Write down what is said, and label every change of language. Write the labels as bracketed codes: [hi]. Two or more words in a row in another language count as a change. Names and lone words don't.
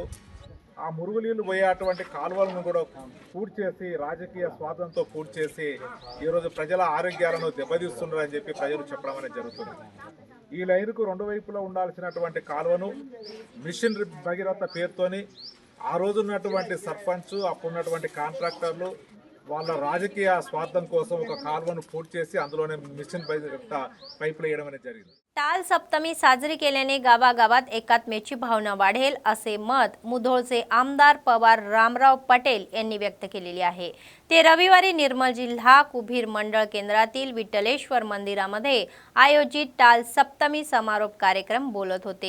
[te] ఆ మురుగునీళ్ళు పోయేటువంటి కాలువలను కూడా పూర్తి చేసి రాజకీయ స్వార్థంతో పూర్తి చేసి ఈరోజు ప్రజల ఆరోగ్యాలను దెబ్బతీస్తున్నారని చెప్పి ప్రజలు చెప్పడం అనేది జరుగుతుంది. ఈ లైన్కు రెండు వైపులా ఉండాల్సినటువంటి కాలువను మిషన్ భగీరథ పేరుతోని ఆ రోజు ఉన్నటువంటి సర్పంచ్, అప్పుడున్నటువంటి కాంట్రాక్టర్లు వాళ్ళ రాజకీయ స్వార్థం కోసం ఒక కాలువను పూర్తి చేసి అందులోనే [en] mission pipe [te] వేయడం అనేది జరిగింది. [mr] टाळ सप्तमी साजरी केल्याने गावागावात एकात्म्याची भावना वाढेल असे मत मुधोळचे आमदार पवार रामराव पटेल यांनी व्यक्त केलेले आहे. ते रविवारी निर्मल जिल्हा कुबीर मंडळ केंद्रातील विठ्ठलेश्वर मंदिरामध्ये आयोजित टाळ सप्तमी समारोप कार्यक्रम बोलत होते.